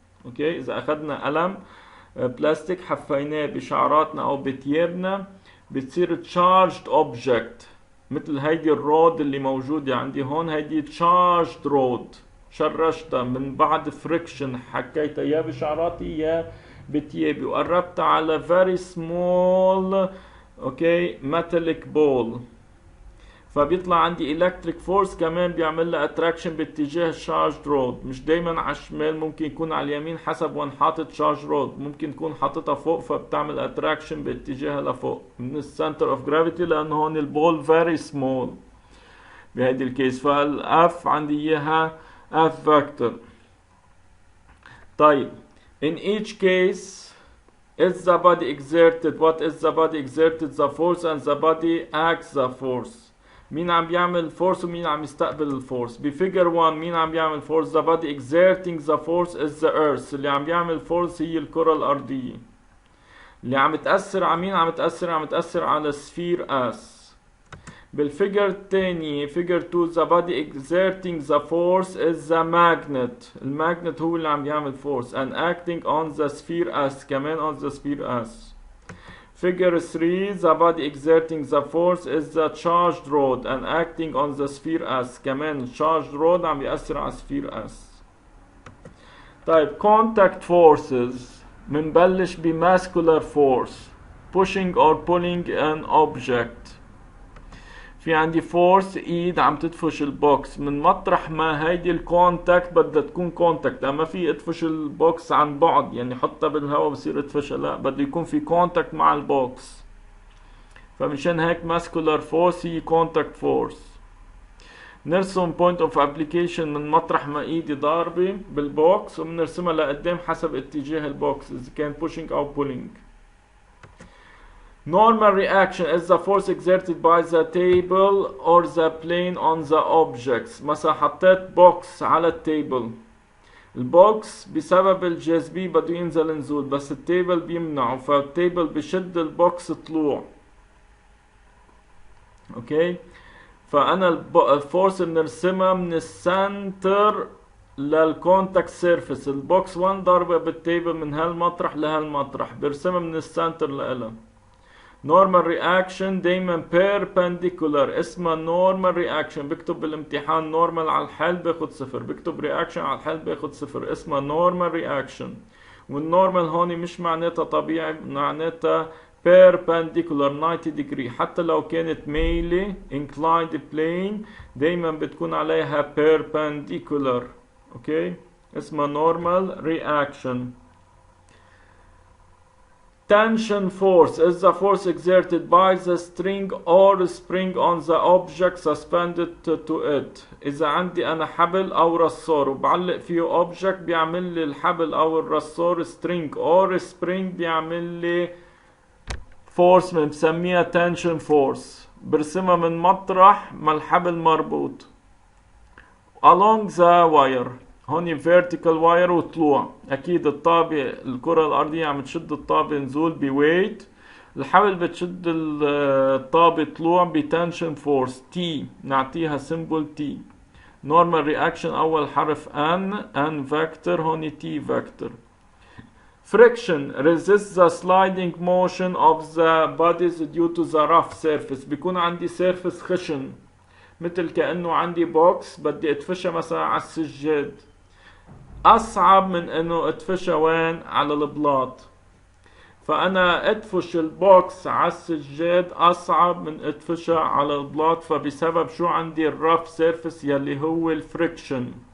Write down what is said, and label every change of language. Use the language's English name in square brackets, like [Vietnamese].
[Arabic] اوكي اذا اخدنا قلم بلاستيك حفيناه بشعراتنا او بتيابنا بتصير تشارجد اوبجكت، مثل هيدي الرود اللي موجودة عندي هون، هيدي تشارجد رود، شرشتها من بعد فريكشن، حكيتها يا بشعراتي يا بتيابي وقربتها على very small اوكي metallic ball، فبيطلع عندي electric force كمان بيعمل لها attraction باتجاه charged rod. مش دايما على الشمال، ممكن يكون على اليمين حسب وين حاطط charged rod، ممكن تكون حاططها فوق فبتعمل attraction باتجاهها لفوق من السنتر اوف جرافيتي، لانه هون البول very small بهيدي الكيس. فالاف عندي اياها اف فاكتور. [English] طيب in each case is the body exerted. What is the body exerted? The force and the body acts the force. [Arabic] مين عم بيعمل force ومين عم يستقبل الفورس؟ بفيجر 1 مين عم بيعمل force؟ [English] the body exerting the force is the earth. [Arabic] اللي عم بيعمل force هي الكرة الأرضية. اللي عم تأثر على مين؟ عم تأثر على السفير اس. بالفيجر الثاني فيجر [English] 2 the body exerting the force is the magnet. [Arabic] الماجنت هو اللي عم يعمل force [English] and acting on the sphere as، [Arabic] كمان [English] on the sphere as. figure 3 the body exerting the force is the charged rod and acting on the sphere as، [Arabic] كمان [English] charged rod [Arabic] عم يأثر على [English] sphere as. طيب contact forces [Arabic] منبلش ب [English] muscular force pushing or pulling an object. [Arabic] في عندي فورس ايد عم تدفش البوكس، من مطرح ما هيدي الكونتاكت بدها تكون كونتاكت، اما في ادفش البوكس عن بعد يعني حطها بالهواء بصير ادفشها، لا بده يكون في كونتاكت مع البوكس، فمشان هيك ماسكولار فورس هي كونتاكت فورس. نرسم بوينت اوف ابليكيشن من مطرح ما ايدي ضاربه بالبوكس وبنرسمها لقدام حسب اتجاه البوكس اذا كان pushing او pulling. [English] Normal reaction is the force exerted by the table or the plane on the objects. [Arabic] مثلا حطيت بوكس على التيبل، البوكس بسبب الجاذبية بده ينزل نزول بس التيبل بيمنعه، فالتيبل بشد البوكس طلوع. اوكي فانا الفورس بنرسمها من السنتر للكونتاكت سيرفيس. البوكس 1 ضربة بالتيبل من هالمطرح لهالمطرح، برسمها من السنتر لإلها. [English] normal reaction دايما perpendicular، اسمها normal reaction. [Arabic] بكتب بالامتحان normal على الحل باخد 0، بكتب reaction على الحل باخد 0، اسمها normal reaction. والنورمال هون مش معناتها طبيعي، معناتها perpendicular 90 degree. حتى لو كانت مايلة inclined plane دايما بتكون عليها perpendicular. اوكي اسمها normal reaction. [English] Tension force is the force exerted by the string or spring on the object suspended to it. [Arabic] إذا عندي أنا حبل أو رصار وبعلق فيه object بيعمل لي الحبل أو الرصار [English] string or spring [Arabic] بيعمل لي force بنسميها tension force. برسمها من مطرح ما الحبل مربوط. [English] Along the wire. [Arabic] هون vertical wire وطلوع. اكيد الطابة الكرة الارضية عم تشد الطابة نزول بويت، الحبل بتشد الطابة طلوع بتنشن فورس T، نعطيها symbol T. [English] normal reaction اول حرف N vector، هون T vector. friction resists the sliding motion of the bodies due to the rough surface. [Arabic] بيكون عندي surface خشن مثل كأنه عندي بوكس بدي اتفشى مثلا على السجاد، اصعب من انه اتفشى وين؟ على البلاط. فانا ادفش البوكس على السجاد اصعب من اتفشى على البلاط، فبسبب شو عندي الرف سيرفيس يلي هو الفريكشن.